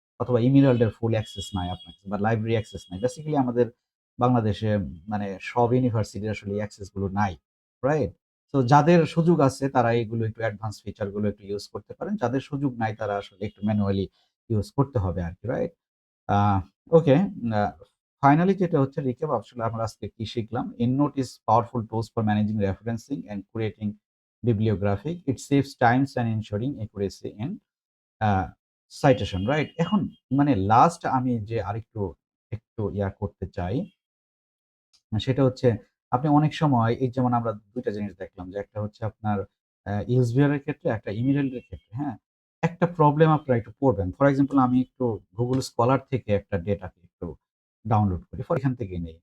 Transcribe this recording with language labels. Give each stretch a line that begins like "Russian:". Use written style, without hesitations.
Bangla: অথবা ইমেরাল্ড এর ফুল অ্যাক্সেস নাই আপনার কাছে বা লাইব্রেরি অ্যাক্সেস নাই। বেসিক্যালি আমাদের বাংলাদেশে মানে সব ইউনিভার্সিটির আসলে এই অ্যাক্সেস গুলো নাই, রাইট? তো যাদের সুযোগ আছে তারা এগুলো একটু অ্যাডভান্স ফিচার গুলো একটু ইউজ করতে পারেন। যাদের সুযোগ নাই তারা আসলে একটু ম্যানুয়ালি ইউজ করতে হবে আরকি, রাইট? আ ওকে। আ ফাইনালি যেটা হচ্ছে রিক্যাপ আসলে আমরা আজকে কি শিখলাম?
English: EndNote is powerful tools for managing referencing and curating bibliography. It saves times and ensuring accuracy in a citation, right?
Bangla: এখন মানে লাস্ট আমি যে আরেকটু একটু করতে চাই সেটা হচ্ছে আপনি অনেক সময় এই যেমন আমরা ২ টা জিনিস দেখলাম যে একটা হচ্ছে আপনার ইউজবিআর এর ক্ষেত্রে, একটা ইমেইল এর ক্ষেত্রে, হ্যাঁ? একটা প্রবলেম আপনারা একটু পড়বেন। ফর এক্সাম্পল আমি একটু Google Scholar থেকে একটা ডেটাকে একটু ডাউনলোড করি। এখান থেকেই নেই।